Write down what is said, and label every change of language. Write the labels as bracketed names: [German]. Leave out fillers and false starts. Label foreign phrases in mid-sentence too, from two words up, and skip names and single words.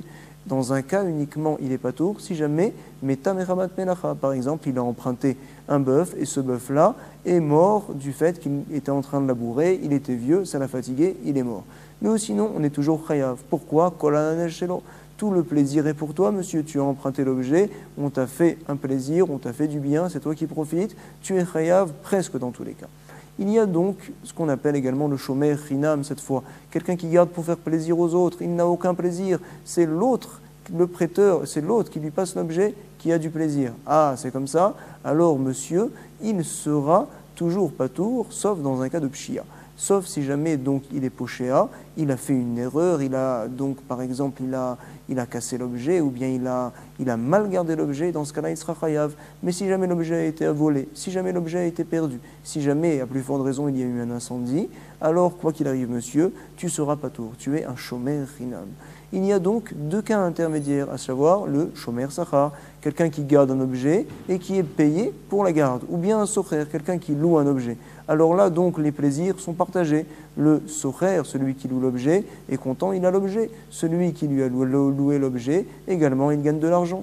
[French] Dans un cas uniquement, il est patour si jamais [Hebrew] מתה מחמת מלאכה, [French] par exemple, il a emprunté un bœuf et ce bœuf-là est mort du fait qu'il était en train de labourer, il était vieux, ça l'a fatigué, il est mort. Mais sinon, on est toujours chayav. Pourquoi? Tout le plaisir est pour toi, monsieur. Tu as emprunté l'objet, on t'a fait un plaisir, on t'a fait du bien, c'est toi qui profites. Tu es chayav presque dans tous les cas. Il y a donc ce qu'on appelle également le [Hebrew] שומר חינם [French] cette fois. Quelqu'un qui garde pour faire plaisir aux autres, il n'a aucun plaisir. C'est l'autre, le prêteur, c'est l'autre qui lui passe l'objet qui a du plaisir. Ah, c'est comme ça. Alors, monsieur, il sera toujours patour, sauf dans un cas de pshia. Sauf si jamais donc il est pochéa, il a fait une erreur, il a donc par exemple il a cassé l'objet ou bien il a mal gardé l'objet, dans ce cas-là il sera chayav. Mais si jamais l'objet a été volé, si jamais l'objet a été perdu, si jamais à plus forte raison il y a eu un incendie, alors quoi qu'il arrive monsieur, tu seras patour, tu es un [Hebrew] שומר חינם. [French] Il y a donc 2 cas intermédiaires, à savoir le [Hebrew] שומר שכר, [French] quelqu'un qui garde un objet et qui est payé pour la garde, ou bien un socher, quelqu'un qui loue un objet. Alors là, donc, les plaisirs sont partagés. Le socher, celui qui loue l'objet, est content, il a l'objet. Celui qui lui a loué l'objet, également, il gagne de l'argent.